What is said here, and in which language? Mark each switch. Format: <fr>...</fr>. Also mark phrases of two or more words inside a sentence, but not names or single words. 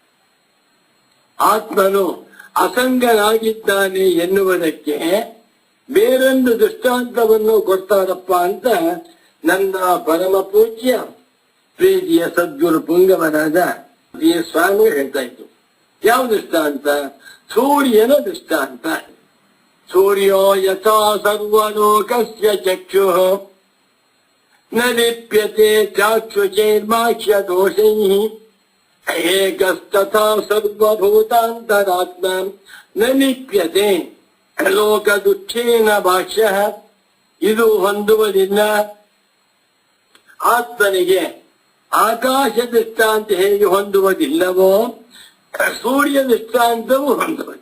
<kn>ಆತ್ಮನು ಅಸಂಗನಾಗಿದ್ದಾನೆ ಎನ್ನುವುದಕ್ಕೆ ಬೇರೊಂದು ದೃಷ್ಟಾಂತವನ್ನು ಕೊಡ್ತಾರಪ್ಪ ಅಂತ ನನ್ನ ಪರಮ ಪೂಜ್ಯ ಪ್ರೀತಿಯ ಸದ್ಗುರು ಪುಂಗವನಾದ ಈ ಸ್ವಾಮಿ ಹೇಳ್ತಾ ಇತ್ತು. ಯಾವ ದೃಷ್ಟಾಂತ? ಸೂರ್ಯನ ದೃಷ್ಟಾಂತ.</kn> <sa>ಸೂರ್ಯೋ ಯಥಾ ಸರ್ವಲೋಕಸ್ಯ ಚಕ್ಷುಃ ನ ಲಿಪ್ಯತೆ ಚಾಕ್ಷುಷೈರ್ಮಾಕ್ಷ್ಯ ದೋಷೈಃ ಏಕಸ್ತಥಾ ಸರ್ವಭೂತಾಂತರಾತ್ಮ ನ ಲಿಪ್ಯತೆ ಲೋಕ ದುಃಖೇನ ಭಾಷ್ಯಃ.</sa> <kn>ಇದು ಹೊಂದುವುದಿಲ್ಲ. ಆತ್ಮನಿಗೆ ಆಕಾಶ ದೃಷ್ಟಾಂತ ಹೇಗೆ ಹೊಂದುವುದಿಲ್ಲವೋ ಸೂರ್ಯ ದೃಷ್ಟಾಂತವೂ ಹೊಂದುವುದು.</kn>